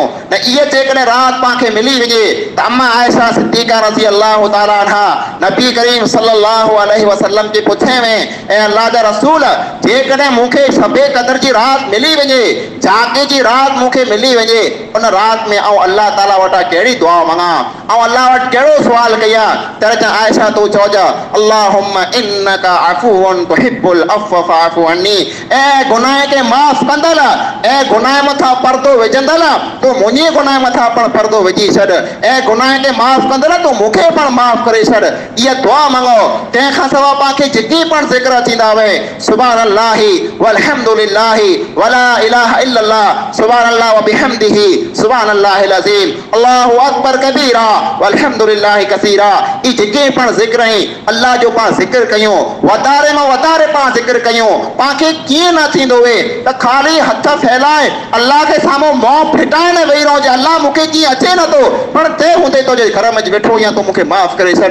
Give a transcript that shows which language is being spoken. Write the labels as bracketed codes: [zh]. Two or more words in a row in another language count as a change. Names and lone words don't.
[sd] न इहे जेकॾहिं राति पाण खे मिली वञे त अम्मा आयशा सिद्दीक़ा [ar] رضي الله تعالى عنها [sd] नबी करीम [ar] صلى الله عليه وسلم [sd] खे पुछे में, ऐं अल्लाह जा रसूल जेकॾहिं मूंखे शबे क़द्र जी राति मिली वञे, जागे जी राति मूंखे मिली वञे, उन राति में अल्लाह ताला वटां कहिड़ी दुआ मंगा ऐं अल्लाह वटि कहिड़ो सुवाल कयां? त आयशा तूं चओ [ar] اللهم إنك عفو تحب العفو فاعف عني. [sd] ए गुनाह के माफ़ कंदल, ए गुनाह मथा पर्दो विझंदल, तू मुंहिंजे गुनाह मथा पण पर्दो विझी छॾ। ए गुनाह के माफ़ कंदल, तू मूंखे पण माफ़ करे छॾ। इहा दुआ मंगो। तंहिंखां सवाइ पाणखे जेकी पण ज़िक्र अचींदा हुए, [ar] سبحان الله والحمد لله ولا إله إلا الله سبحان الله وبحمده سبحان الله العظيم الله أكبر كبيرا والحمد لله كثيرا. [sd] ई जेके पण ज़िक्र आहिनि अल्लाह जो पाण ज़िक्र कयूं, वधारे में वधारे पाण ज़िक्र कयूं। पाणखे कीअं न थींदो हुए त ख़ाली हथ फैलाए अल्लाह के साम्हूं मुंहुं फिटाए न वेही रहो जे अल्लाह मूंखे कीअं अचे नथो, पण ते हूंदे तो जे घर में वेठो या तो मूंखे माफ़ करे छॾ।